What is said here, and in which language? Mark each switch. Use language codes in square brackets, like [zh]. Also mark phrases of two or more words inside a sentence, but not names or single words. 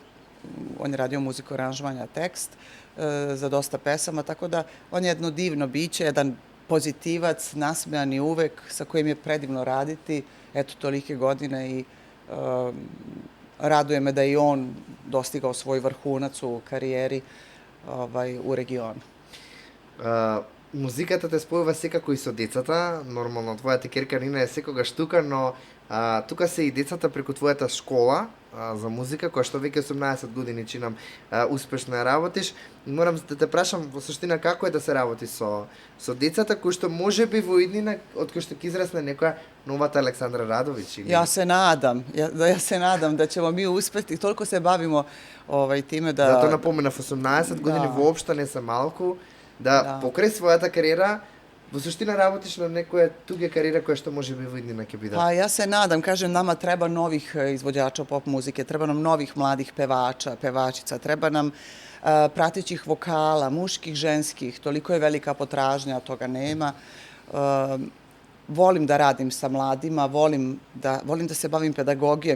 [sr] On je radio muziku, aranžovanja, tekst za dosta pesama, tako da on je jedno divno biće, jedan pozitivac, nasmejan i uvek, sa kojim je predivno raditi, eto, tolike godine i raduje me da i on dostigao svoj vrhunac u karijeri u regionu. [mk] Музиката те спојува секако и со децата, нормално твојата ќерка Нина е секогаш тука, но тука се и децата преку твојата школа за музика, која што веќе 18 години чинам успешно ја работиш. И морам да те прашам во суштина како е да се работи со децата, кои што можеби во иднина, од кој што ќе израсне некоја новата Александра Радовиć или... [sr] Ja se nadam da ćemo mi uspeti, toliko se bavimo time da... [mk] Зато напоменав 18 години воопшто не се малку, да покрај својата кариера, во суштина работиш на некоја туѓа кариера која што може би во иднина ќе биде. [sr] Pa ja se nadam, kažem, nama treba novih izvođača pop muzike, treba nam novih mladih pevača, pevačica, treba nam pratećih vokala, muških, ženskih, toliko je velika potražnja, toga nema. Volim da radim sa mladima, volim da se bavim pedagogijom.